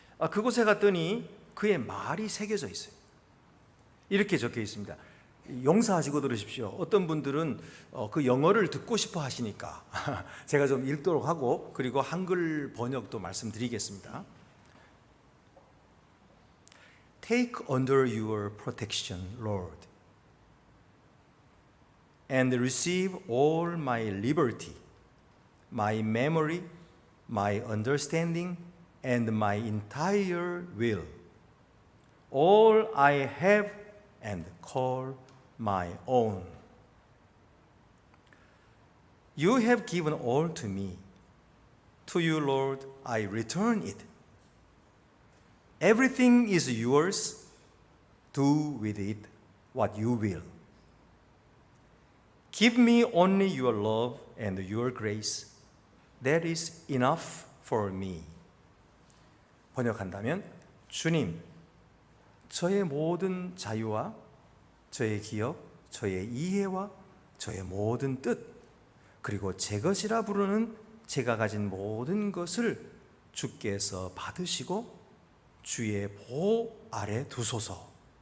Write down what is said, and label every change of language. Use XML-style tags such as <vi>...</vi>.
<ko>그곳에 갔더니 그의 말이 새겨져 있어요. 이렇게 적혀 있습니다. 용서하시고 들으십시오. 어떤 분들은 그 영어를 듣고 싶어 하시니까 제가 좀 읽도록 하고 그리고 한글 번역도 말씀드리겠습니다.</ko> <en>Take under your protection, Lord. and receive all my liberty, my memory, my understanding, and my entire will, all I have and call my own. You have given all to me. To you, Lord, I return it. Everything is yours. Do with it what you will. Give me only your love and your grace. That is enough for me.</en> <ko>번역한다면, 주님, 저의 모든 자유와 저의 기억, 저의 이해와 저의 모든 뜻, 그리고 제 것이라 부르는 제가 가진 모든 것을 주께서 받으시고 주의 보호 아래 두소서.</ko>